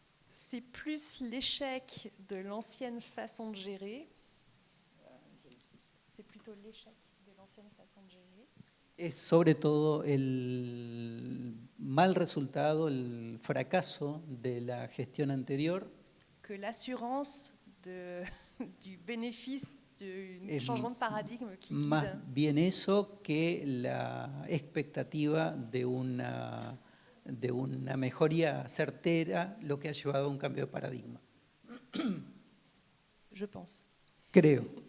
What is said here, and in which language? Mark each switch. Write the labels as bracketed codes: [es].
[fr] C'est plus l'échec de l'ancienne façon de gérer. C'est plutôt l'échec de l'ancienne façon de gérer. [es] Es sobre todo el mal resultado, el fracaso de la gestión anterior, [fr] Que l'assurance du bénéfice du [es] Es [fr] changement de paradigme qui [es] más [fr] guide. [es] bien eso que la expectativa de una mejoría certera, lo que ha llevado a un cambio de paradigma. [fr] Je pense. [es] Creo.